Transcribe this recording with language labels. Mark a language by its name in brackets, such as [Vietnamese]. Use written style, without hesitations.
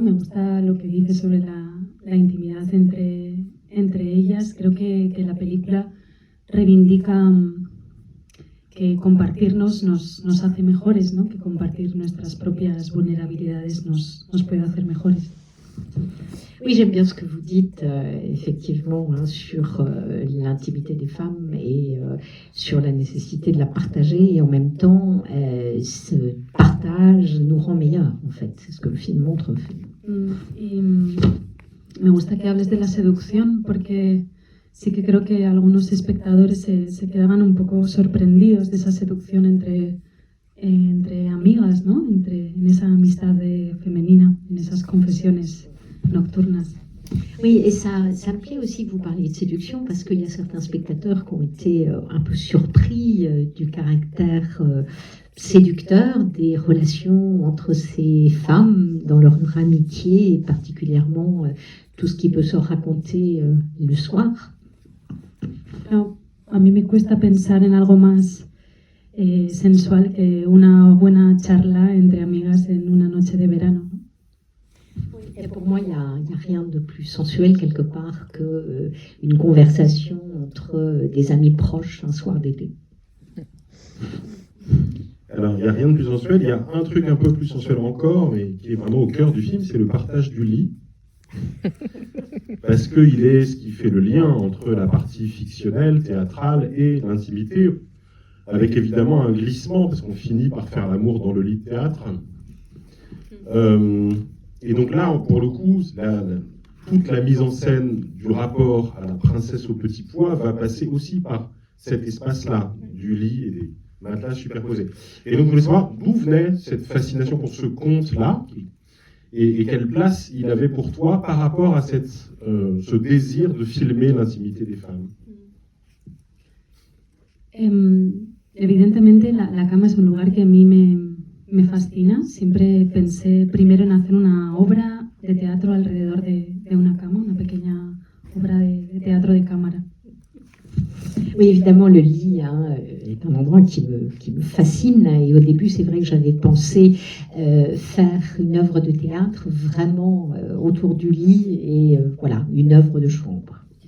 [Spanish] Me gusta lo que dice sobre la intimidad entre ellas. Creo que la película reivindica que compartirnos nos hace mejores, ¿no? Que compartir nuestras propias vulnerabilidades nos puede hacer mejores. [French] Oui, j'aime bien ce que vous dites, effectivement, hein, sur l'intimité des femmes et sur la nécessité de la partager. Et en même temps, ce partage nous rend meilleurs, en fait. C'est ce que le film montre. [Spanish] Y me gusta que hables de la seducción porque sí que creo que algunos espectadores se quedaban un poco sorprendidos de esa seducción entre amigas, ¿no? En esa amistad femenina, en esas confesiones nocturnas. [French] Oui, et ça me plaît aussi que vous parliez de séduction parce qu'il y a certains spectateurs qui ont été un peu surpris du caractère séducteur des relations entre ces femmes dans leur amitié et particulièrement tout ce qui peut se raconter le soir. [Spanish] No, a mí me cuesta pensar en algo más sensual que una buena charla entre amigas en una noche noche de verano, ¿no? [French] Et pour moi, il n'y a rien de plus sensuel quelque part qu'une conversation entre des amis proches un soir d'été. Alors, il n'y a rien de plus sensuel, il y a un truc un peu plus sensuel encore, mais qui est vraiment au cœur du film, c'est le partage du lit. Parce qu'il est ce qui fait le lien entre la partie fictionnelle, théâtrale et l'intimité, avec évidemment un glissement, parce qu'on finit par faire l'amour dans le lit de théâtre. Et donc là, pour le coup, toute la mise en scène du rapport à la princesse au petit pois va passer aussi par cet espace-là, du lit et des matelas superposés. Et donc, je voulais savoir d'où venait cette fascination pour ce conte-là, et quelle place il avait pour toi par rapport à ce désir de filmer l'intimité des femmes. [Spanish] Evidentemente, la cama es un lugar que a mí me fascina. Siempre pensé primero en hacer una obra de teatro alrededor de una cama, una pequeña obra de teatro de cámara. [French] Oui, évidemment, le lit est un endroit qui me fascine. Et au début, c'est vrai que j'avais pensé faire une œuvre de théâtre vraiment autour du lit et voilà, une œuvre de chambre.